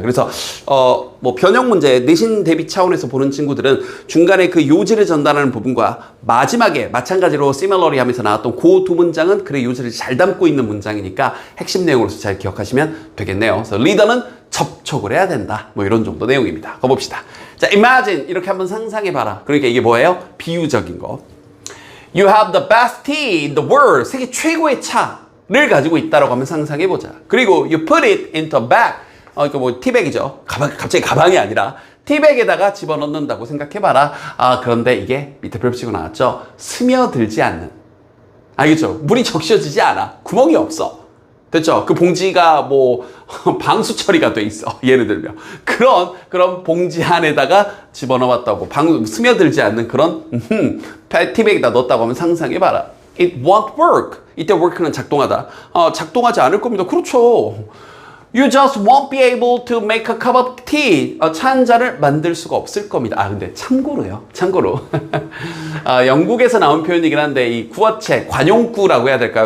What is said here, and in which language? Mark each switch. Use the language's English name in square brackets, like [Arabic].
[Korean] 그래서 뭐 변형 문제 내신 대비 차원에서 보는 친구들은 중간에 그 요지를 전달하는 부분과 마지막에 마찬가지로 similarly 하면서 나왔던 그 두 문장은 글의 요지를 잘 담고 있는 문장이니까 핵심 내용으로서 잘 기억하시면 되겠네요. 그래서 리더는 접촉을 해야 된다. 뭐 이런 정도 내용입니다. 가봅시다. 자, imagine 이렇게 한번 상상해봐라. 그러니까 이게 뭐예요? 비유적인 거. [English] You have the best tea in the world. [Korean] 세계 최고의 차를 가지고 있다라고 하면 상상해보자. 그리고 [English] you put it into a bag. [Korean] 이거 뭐 티백이죠. 갑자기 가방이 아니라 티백에다가 집어넣는다고 생각해봐라. 아, 그런데 이게 밑에 별표치고 나왔죠? 스며들지 않는. 알겠죠? 물이 적셔지지 않아. 구멍이 없어. 됐죠? 그 봉지가 뭐 방수 처리가 돼 있어. 예를 들면 그런 봉지 안에다가 집어넣었다고 스며들지 않는 그런 티백에다 넣었다고 하면 상상해봐라. [English] It won't work. [Korean] 이때 work는 작동하다. 작동하지 않을 겁니다. 그렇죠. [English] You just won't be able to make a cup of tea. [Korean] 차 한 잔을 만들 수가 없을 겁니다. 근데 참고로요. 참고로. 영국에서 나온 표현이긴 한데, 이 구어체, 관용구라고 해야 될까요?